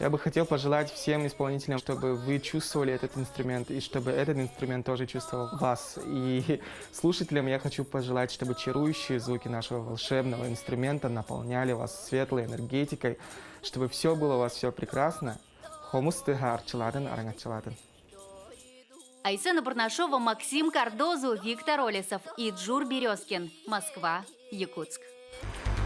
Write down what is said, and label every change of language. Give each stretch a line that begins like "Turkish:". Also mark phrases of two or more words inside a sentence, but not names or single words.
Russian: Я бы хотел пожелать всем исполнителям, чтобы вы чувствовали этот инструмент, и чтобы этот инструмент тоже чувствовал вас. И слушателям я хочу пожелать, чтобы чарующие звуки нашего волшебного инструмента наполняли вас светлой энергетикой, чтобы все было у вас все прекрасно.
Yakut: Хомустыгар челаден арангачеладен.
Russian: Айсена Бурнашова, Максим Кардозу, Виктор Олесов и Джур Березкин. Москва, Якутск.